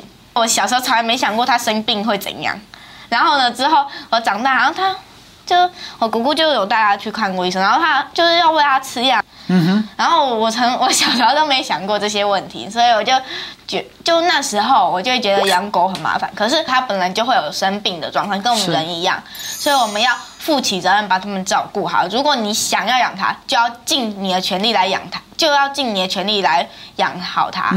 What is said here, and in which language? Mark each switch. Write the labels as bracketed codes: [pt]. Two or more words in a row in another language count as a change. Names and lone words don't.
[zh] 我小時候從來沒想過她生病會怎樣。然後呢，之後我長大，然後我姑姑就有帶她去看過醫生，然後她就是要餵她吃藥。然後我小時候都沒想過這些問題，所以我就那時候我就會覺得養狗很麻煩。可是它本來就會有生病的狀況，跟我們人一樣，所以我們要負起責任把它們照顧好。如果你想要養它，就要盡你的全力來養它，就要盡你的全力來養好